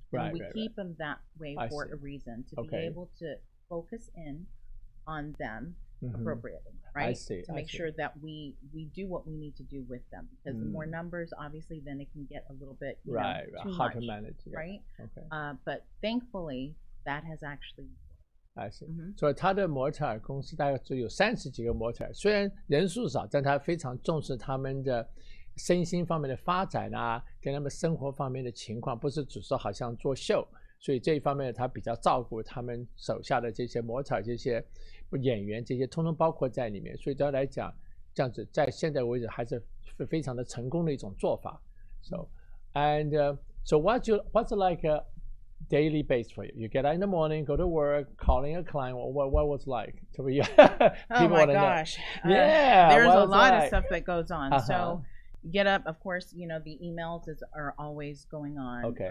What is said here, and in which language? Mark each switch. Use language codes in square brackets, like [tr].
[en] And we keep them that way for a reason, to be able to focus in on them appropriately, right? To make sure that we do what we need to do with them, because the more numbers, obviously, then it can get a little bit too hard much, to manage, right? But thankfully, that has actually. I see. [zh] 所以他的模特儿公司大概只有30几个模特儿，虽然人数少，但他非常重视他们的身心方面的发展啊，跟他们生活方面的情况，不是只是好像做秀。所以这一方面他比较照顾他们手下的这些模特儿、这些演员，这些通通包括在里面。所以对他来讲，这样子在现在为止还是非常的成功的一种做法。 [en] So what's like a daily base for you? You get out in the morning, go to work, calling a client. What was like to be? Oh my gosh! Yeah, there's a lot of stuff that goes on. So. Get up, of course, you know, the emails are always going on.